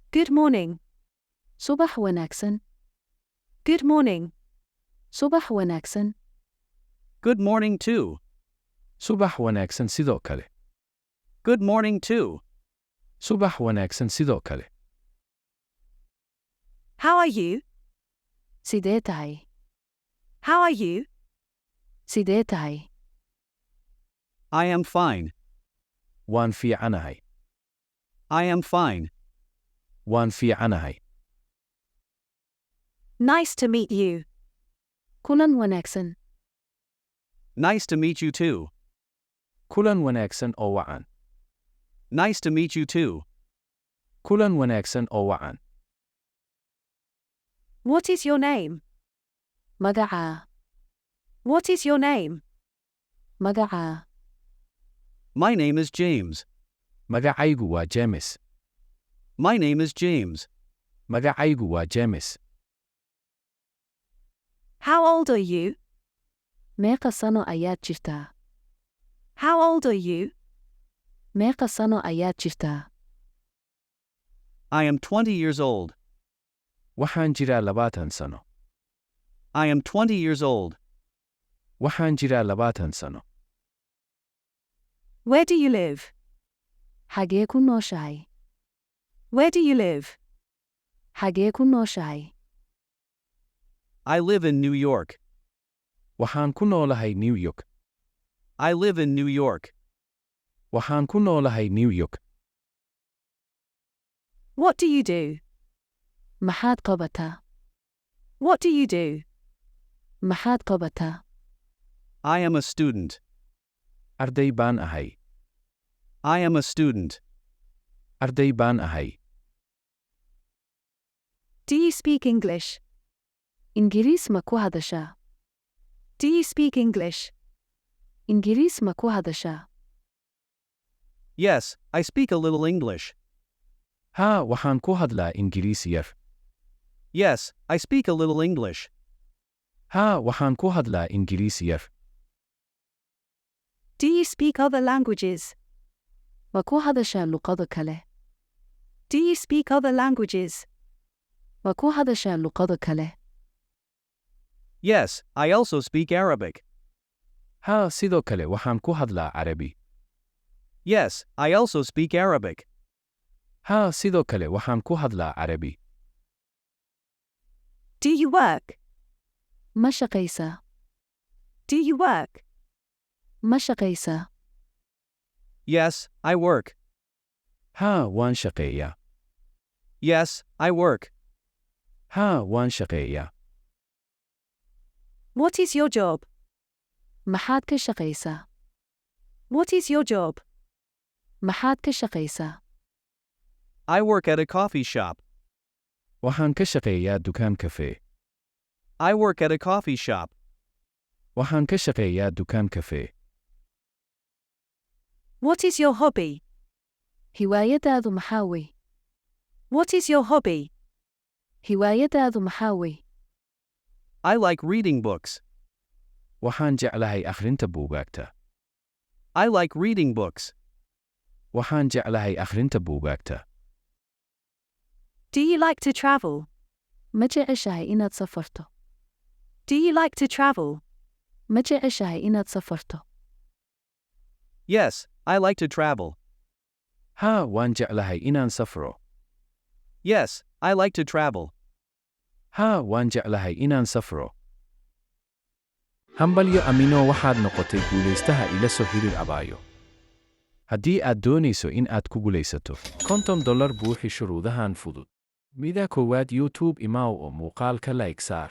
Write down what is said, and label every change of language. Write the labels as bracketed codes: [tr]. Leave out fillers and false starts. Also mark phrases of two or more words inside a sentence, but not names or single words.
[en] Good morning. [so] subax wanaagsan. [en] Good morning. [so] subax wanaagsan. [en] Good morning too. [so] subax wanaagsan sidoo kale. [en] Good morning too. [so] subax wanaagsan sidoo kale. [en] How are you? [so] sidee tahay? [en] How are you? [so] sidee tahay? [en] I am fine. [so] waan fiicanahay. [en] I am fine. [so] waan fiicanahay. [en] Nice to meet you. [so] kulan wanaagsan. [en] Nice to meet you too. [so] kulan wanaagsan oo wacan. [en] Nice to meet you too. [so] kulan wanaagsan oo wacan. [en] What is your name? [so] magacaa. [en] What is your name? [so] magacaa. [en] My name is James. [so] magacaygu waa James. [en] My name is James. [so] magacaygu waa James. [en] How old are you? [so] meeqa sano ayaad jirtaa? [en] How old are you? [so] meeqa sano ayaad jirtaa? [en] I am 20 years old. [so] waxaan jiraa 20 sano. [en] I am 20 years old. [so] waxaan jiraa 20 sano. [en] Where do you live? [so] xagee ku nooshahay? [en] Where do you live? [so] xagee ku nooshahay? [en] I live in New York. [so] waxaan ku noolahay New York. [en] I live in New York. [so] waxaan ku noolahay New York. [en] What do you do? [so] maxaad qabataa? [en] What do you do? [so] maxaad qabataa? [en] I am a student. [so] arday baan ahay. [en] I am a student. [so] arday baan ahay. [en] Do you speak English? [so] ingiriis ma ku hadashaa? [en] Do you speak English? [so] ingiriis ma ku hadashaa? [en] Yes, I speak a little English. [so] haa waxaan ku hadlaa Ingiriis yar. [en] Yes, I speak a little English. [so] haa waxaan ku hadlaa Ingiriis yar. [en] Do you speak other languages? [so] ma ku hadashaa luqado kale? [en] Do you speak other languages? [so] ma ku hadashaa luqado kale? [en] Yes, I also speak Arabic. [so] haa sidoo kale waxaan ku hadlaa Carabi. [en] Yes, I also speak Arabic. [so] haa sidoo kale waxaan ku hadlaa Carabi. [en] Do you work? [so] ma shaqaysaa? [en] Do you work? [so] ma shaqaysaa? [en] Yes, I work. [so] haa waan shaqeeyaa. [en] Yes, I work. [so] haa waan shaqeeyaa. [en] What is your job? [so] maxaad ka shaqaysaa? [en] What is your job? [so] maxaad ka shaqaysaa? [en] I work at a coffee shop. [so] waxaan ka shaqeeyaa dukaan kafee. [en] I work at a coffee shop. [so] waxaan ka shaqeeyaa dukaan kafee. [en] What is your hobby? [so] hiwaayadaadu maxaa wey? [en] What is your hobby? [so] hiwaayadaadu maxaa wey? [en] I like reading books. [so] waxaan jeclahay akhrinta buugaagta. [en] I like reading books. [so] waxaan jeclahay akhrinta buugaagta. [en] Do you like to travel? [so] ma jeceshahay inaad safarto? [en] Do you like to travel? [so] ma jeceshahay inaad safarto? [en] Yes, I like to travel. [so] haa waan jeclahay inaan safro. [en] Yes, I like to travel. [so] haa waan jeclahay inaan safro. hambalyo amino waxaad noqotay guulaystaha ila soo xiriir abaayo. haddii aad doonayso in aad ku guulaysato $50 buuxi shuruudahan fudud. mida koowaad YouTube imaaw oo muuqaalka like saar.